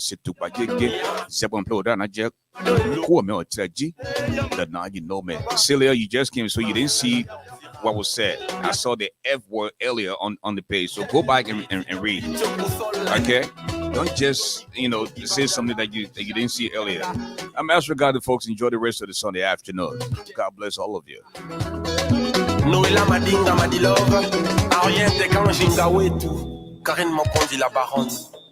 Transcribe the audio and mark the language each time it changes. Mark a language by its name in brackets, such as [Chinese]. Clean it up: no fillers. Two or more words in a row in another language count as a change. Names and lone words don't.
[English] Celia, you just came, so you didn't see what was said. I saw the F word earlier on the page, so go back and read. Okay, don't just say something that you didn't see earlier. I'm Ashford Garley, folks. Enjoy the rest of the Sunday afternoon. God bless all of you. Noëlla Madinga Madilove, Ariente Kanjinga Wetu, Karine Mokondi la Baronne.